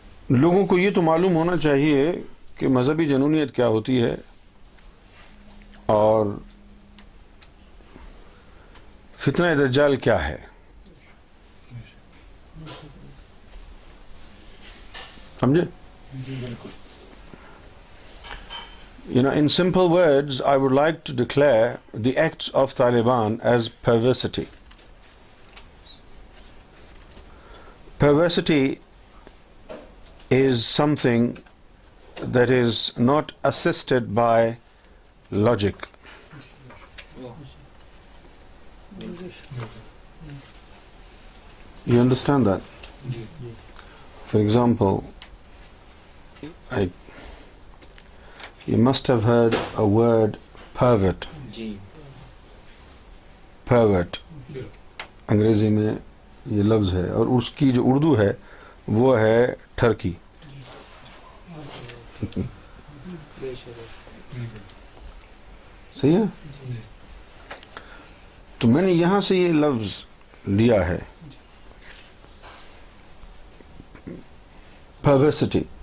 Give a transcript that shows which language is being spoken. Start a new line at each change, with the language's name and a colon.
Urdu: لوگوں کو یہ تو معلوم ہونا چاہیے کہ مذہبی جنونیت کیا ہوتی ہے اور فتنہ دجال کیا ہے. سمجھے؟
English: in simple words, I would like to declare the acts of Taliban as perversity. Perversity is something that is not assisted by logic. You understand that? For example, you must have heard a word pervert. Pervert.
Urdu: انگریزی میں یہ لفظ ہے اور اس کی جو اردو ہے وہ ہے ٹرکی. صحیح ہے؟ تو میں نے یہاں سے یہ لفظ لیا ہے perversity.